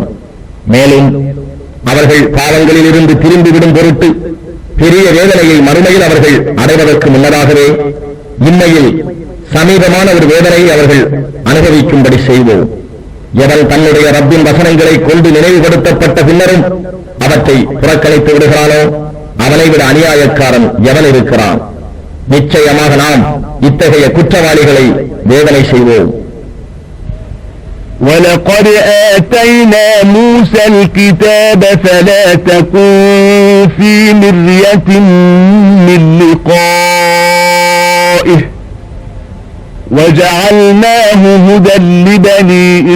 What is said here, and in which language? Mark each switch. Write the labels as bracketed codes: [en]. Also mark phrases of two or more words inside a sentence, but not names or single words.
[ta] மேலும் அவர்கள் பாவங்களில் இருந்து திரும்பிவிடும் பொருட்டு பெரிய வேதனையை மறுமையில் அவர்கள் அடைவதற்கு முன்னதாகவே இம்மையில் சமீபமான ஒரு வேதனையை அவர்கள் அனுபவிக்கும்படி செய்வோம். எவன் தன்னுடைய ரப்பின் வசனங்களை கொண்டு நினைவுபடுத்தப்பட்ட பின்னரும் அவற்றை புறக்கணித்து விடுகிறானோ அவனை விட அநியாயக்காரன் எவன் இருக்கிறான்? நிச்சயமாக நாம் இத்தகைய குற்றவாளிகளை வேதனை செய்வோம். [ar] وَلَقَدْ آتَيْنَا مُوسَى الْكِتَابَ فَلَا تَكُنْ فِي مِرْيَةٍ مِّن لِقَائِهِ وَجَعَلْنَاهُ هُدًى لِبَنِي